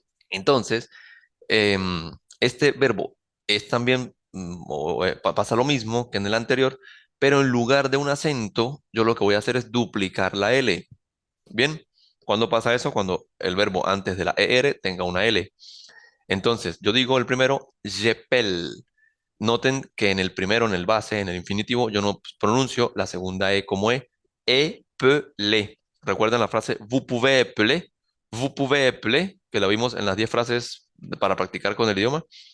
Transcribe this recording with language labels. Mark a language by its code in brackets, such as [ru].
[es] Entonces, este verbo es también, pasa lo mismo que en el anterior, pero en lugar de un acento, yo lo que voy a hacer es duplicar la L. Bien, ¿cuándo pasa eso? Cuando el verbo antes de la ER tenga una L. Entonces, yo digo el primero, [fr] j'appelle. [es] Noten que en el primero, en el base, en el infinitivo, yo no pronuncio la segunda E como E. [fr] Épeler. [es] ¿Recuerdan la frase [fr] vous pouvez épeler? Vous pouvez épeler, [es] que la vimos en las 10 frases para practicar con el idioma.